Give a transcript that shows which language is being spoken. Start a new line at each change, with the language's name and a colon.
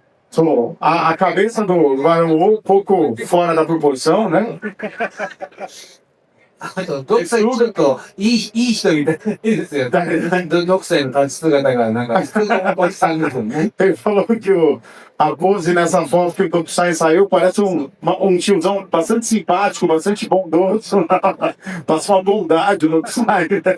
Japanese: そう、
Portuguese: a cabeça vai um pouco fora da proporção, né?
Japanese: あと、ドクサイちょっと、いい人みたいですよ。ドクサイの立ち姿が、なんか、普通のおじさんですよね。
Portuguese: Ele falou que a pose nessa foto que o Tokusai saiu parece um tiozão bastante simpático, bastante bondoso. Passa uma bondade no Tokusai.